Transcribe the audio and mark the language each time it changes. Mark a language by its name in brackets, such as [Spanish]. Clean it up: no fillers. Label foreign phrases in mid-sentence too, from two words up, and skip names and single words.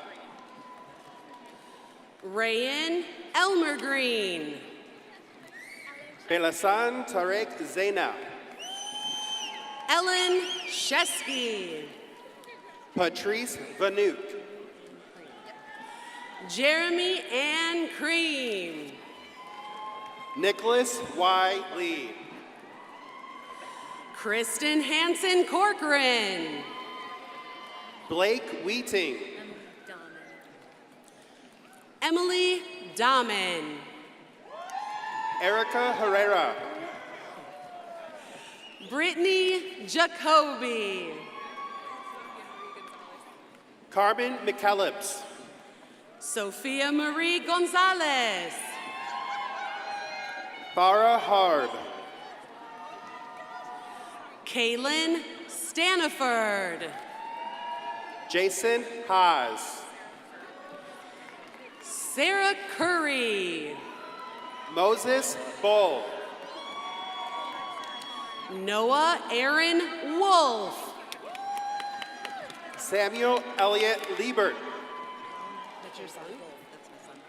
[English] Rayan Elmer Green. Belasan Tarek Zaina. Ellen Shesky. Patrice Vanuk. Jeremy Ann Cream. Nicholas Y. Lee. Kristen Hansen Corcoran. Blake Wheating. Emily Dahmen. Erica Herrera. Brittany Jacoby. Carmen McKellips. Sophia Marie Gonzalez. Farah Harb. Kaylin Staniford. Jason Haas. Sarah Curry. Moses Bull. Noah Aaron Wolf. Samuel Elliott Liebert. That's your son? That's my son.